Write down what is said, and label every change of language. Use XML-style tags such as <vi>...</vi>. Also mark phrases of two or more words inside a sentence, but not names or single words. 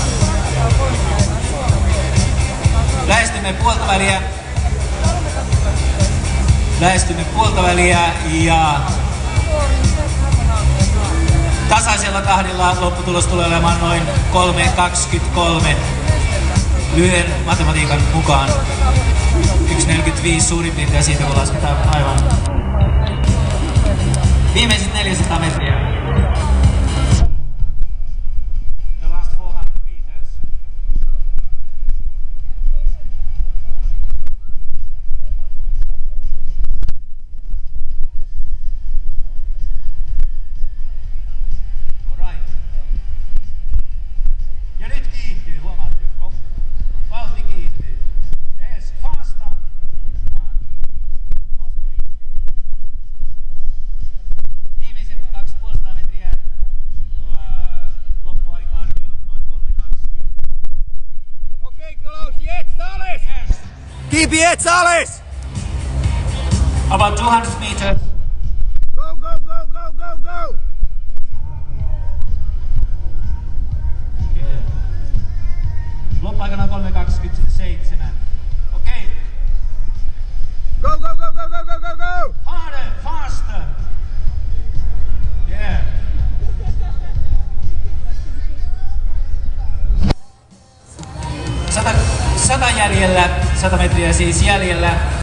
<fi>Lähestymme puolta väliä ja tasaisella tahdilla lopputulos tulee olemaan noin 3.23. Lyhyen matematiikan mukaan 1.45 suurin piirtein siitä, kun lasketaan aivan viimeiset 400 metriä.</fi> <en>The last 400 meters. All right.</en> <fi>Ja nyt kiihtyy, huomaatte. Vauhti kiihtyy.</fi> <en>Yes, faster.</en> <fi>Viimeiset 250 metriä loppuaika-arvio noin 3.20.</fi> <de>Okay, Klaus, jetzt alles!</de> <en>Yes.</en> <de>Gib jetzt alles!</de> <en>About 200 meters. Go, go, go, go, go, go!</en> <fi>Loppuaikana 3.27. Okei.</fi> <en>Go, go, go, go, go, go, go, go! Harder, faster. Yeah.</en> <fi>Sata jäljellä, 100 metriä siis jäljellä.</fi>